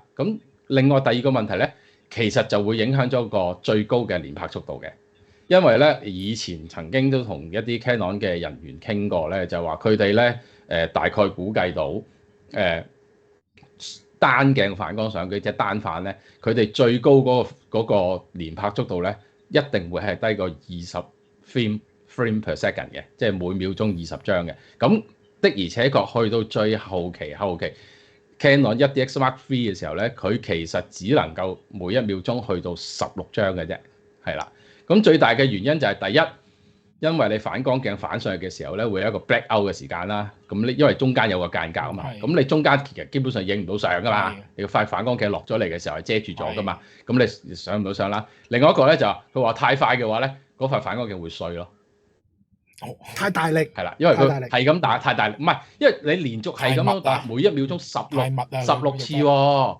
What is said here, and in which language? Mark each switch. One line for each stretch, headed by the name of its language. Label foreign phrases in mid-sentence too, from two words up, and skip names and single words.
Cantonese: 咁另外第二個問題咧，其實就會影響咗個最高嘅連拍速度嘅，因為咧以前曾經都同一啲 Canon 嘅人員傾過咧，就話佢哋咧大概估計到單鏡反光相機即係單反咧，佢哋最高嗰個連拍速度咧，一定會係低過20
English: frame per second
Cantonese: 嘅，即係每秒鐘20張嘅。咁的而且確去到最後期 Canon 1DX Mark III 嘅時候咧，佢其實只能夠每一秒鐘去到16張嘅啫，係啦。咁最大嘅原因就係第一，因為你反光鏡反上去嘅時候咧，會有一個
English: black out
Cantonese: 嘅時間啦。咁你因為中間有個間隔啊嘛，咁你中間其實基本上影唔到相噶嘛。你個塊反光鏡落咗嚟嘅時候係遮住咗噶嘛，咁你上唔到相啦。另外一個咧就佢話太快嘅話咧，嗰塊反光鏡會碎咯。太大力係啦，因為佢係咁打太大力，唔係因為你連續係咁樣打，每一秒鐘16次喎。